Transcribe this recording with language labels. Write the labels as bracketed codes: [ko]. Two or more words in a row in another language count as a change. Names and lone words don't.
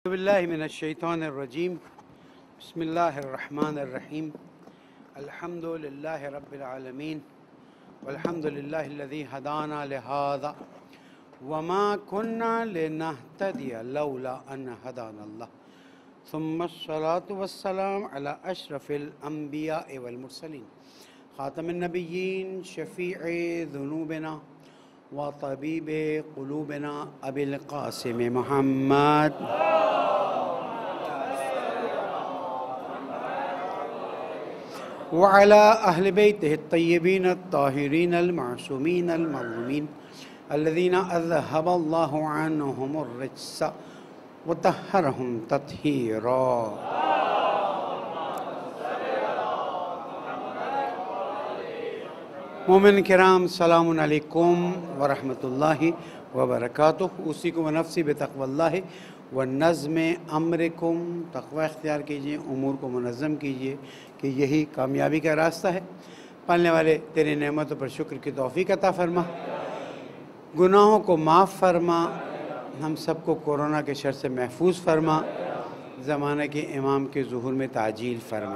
[ar] بالله من الشيطان الرجيم بسم الله الرحمن الرحيم الحمد لله رب العالمين والحمد لله الذي هدانا لهذا وما كنا لنهتدي لولا أن هدانا الله ثم الصلاة والسلام على أشرف الأنبياء والمرسلين خاتم النبيين شفيع ذنوبنا وطبيب قلوبنا أبي القاسم محمد وعلى أهل بيته الطيبين الطاهرين المعصومين المظلومين الذين أذهب الله عنهم الرجس وطهرهم تطهيرا. [ur] مومن کرام [ar] سلام عليكم ورحمة الله وبركاته. أوصيكم ونفسي بتقوى الله ونظم أمركم. [ur] تقویٰ اختیار کیجیے، امور کو منظم کیجیے کہ یہی کامیابی کا راستہ ہے. پالنے والے تیری نعمتوں پر شکر کی توفیق عطا فرما، گناہوں کو معاف فرما، ہم سب کو کورونا کے شر سے محفوظ فرما، زمانے کے امام کے ظہور میں تعجیل فرما.